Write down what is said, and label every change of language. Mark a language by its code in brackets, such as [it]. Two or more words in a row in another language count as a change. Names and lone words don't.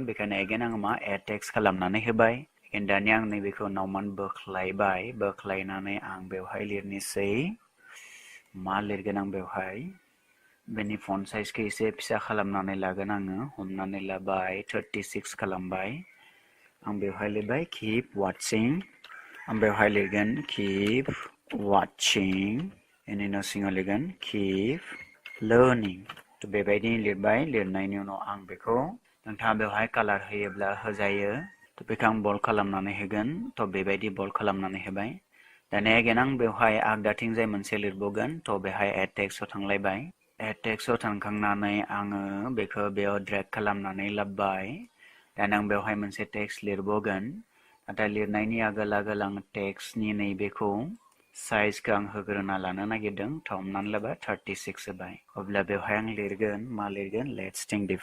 [brx] बेखायनो एगेन आङो मा [en] add text [brx] खालामनानै होबाय। दानिया आं नैबेखौ नावमान बोख्लायबाय। बोख्लायनानै आं बेवहाय लिरनोसै मा लिरगोन आं बेवहाय बेनि [en] font size [brx] एसे फिसा खालामनानै लागोन आङो। हमनानै लाबाय 36 खालामबाय। आं बेवहाय लिरबाय [en] keep watching [brx] आं बेवहाय लिरगोन [en] keep watching [brx] बेनि उनाव सिङाव लिरगोन [en] keep learning [brx] थ' बेबायदि लिरबाय लिरनायनि उनाव आं बेखौ नोंथाङा बेवहाय कालार होयोब्ला होजायो थ' बेखौ आं बल्ड खालामनानै होगोन थ' बेबायदि बल्ड खालामनानै होबाय दानिया एगेन आं बेवहाय आगदाथिंजाय मोनसे लिरबावगोन थ' बेवहाय [en] add text [brx] थांलायबाय [en] add text [brx] थांखांनानै आङो बेखौ बेयाव ड्रेग खालामनानै लाबोबाय दानिया आं बेवहाय मोनसे टेक्स्ट लिरबावगोन नाथाय लिरनायनि आगोल आं टेक्स्टनि नैबेखौ साइजखौ आं होग्रोना लानो नागिरदों थ' हमनानै लाबाय 36 होबाय अब्ला बेवहाय आं लिरगोन मा लिरगोन [en] let's think